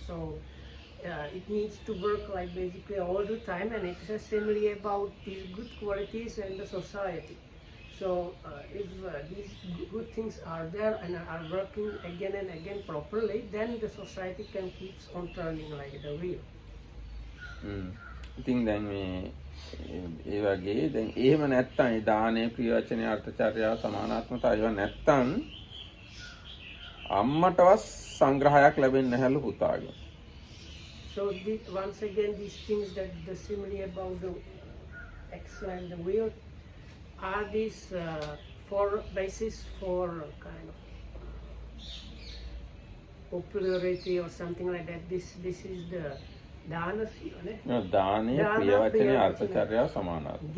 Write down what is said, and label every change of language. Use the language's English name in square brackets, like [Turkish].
[English] So it needs to work like basically all the time, and it's a simile about these good qualities and the society. So if these good things are there and are working again and again properly, then the society can keep on turning like the wheel. [Sinhala] ඉතින් දැන් මේ ඒ වගේ දැන් එහෙම නැත්තම් ඒ දානේ ප්‍රියවචනේ අර්ථචර්යාව සමානාත්මතාව ඒවා නැත්තම් අම්මටවත් සංග්‍රහයක් ලැබෙන්නේ නැහැලු පුතාගේ. [English] So once again, these things that the simile about the axle and the wheel are these for basis for kind of popularity or something like that. This is the dana [Sinhala] දානේ ප්‍රියවචනේ අර්ථචර්යාව සමානාත්මතාව.